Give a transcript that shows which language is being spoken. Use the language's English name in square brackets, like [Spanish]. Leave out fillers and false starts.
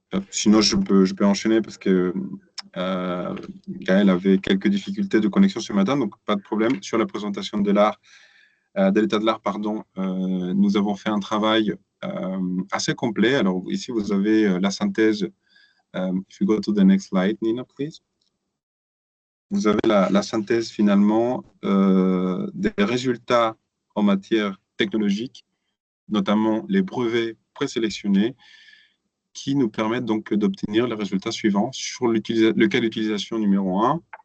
[French] Sinon, je peux enchaîner parce que Gaël avait quelques difficultés de connexion ce matin, donc pas de problème. Sur la présentation de l'art, de l'état de l'art, pardon, nous avons fait un travail assez complet. Alors ici, vous avez la synthèse. [English] If you go to the next slide, Nina, please. [French] Vous avez la synthèse finalement des résultats en matière technologique, notamment les brevets présélectionnés, qui nous permettent donc d'obtenir les résultats suivants sur le cas d'utilisation numéro 1.